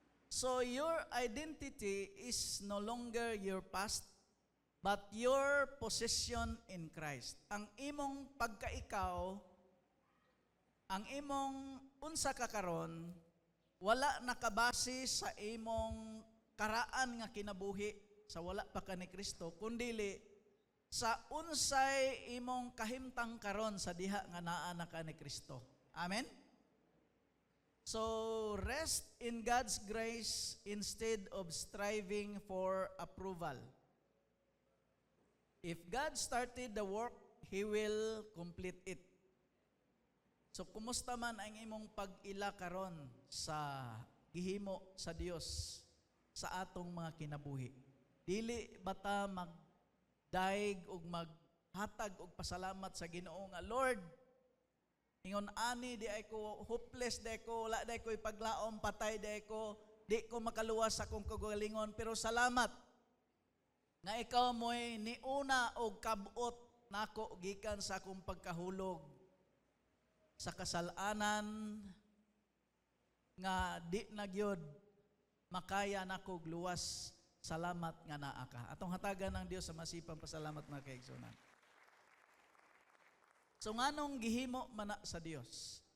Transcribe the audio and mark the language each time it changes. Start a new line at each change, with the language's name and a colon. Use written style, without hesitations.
English: So your identity is no longer your past, but your position in Christ.
Cebuano: Ang imong pagkaikaw, ang imong unsa ka karon, wala nakabase sa imong karaan nga kinabuhi sa wala pa ka ni Kristo, kundili sa unsay imong kahimtang karon sa diha nga naa na ka ni Kristo. Amen?
English: So, rest in God's grace instead of striving for approval. If God started the work, He will complete it.
Cebuano: So, kumusta man ang imong pag-ila karon sa gihimo sa Dios sa atong mga kinabuhi? dili bata magdaig ug maghatag og pasalamat sa Ginoo nga Lord, ingon ani di ay ko hopeless, di ay ko wala, di ay ko ipaglaom, patay di ay ko, di ko makaluwas sa akong kagalingon, pero salamat nga ikaw mo'y niuna og kabot nako gikan sa akong pagkahulog sa kasalanan nga di na gyud makaya nako luwas. Salamat nga naa ka. Atong hatagan ng Dios sa masipang pasalamat mga kaigsunan. So nganong gihimo man na sa Dios?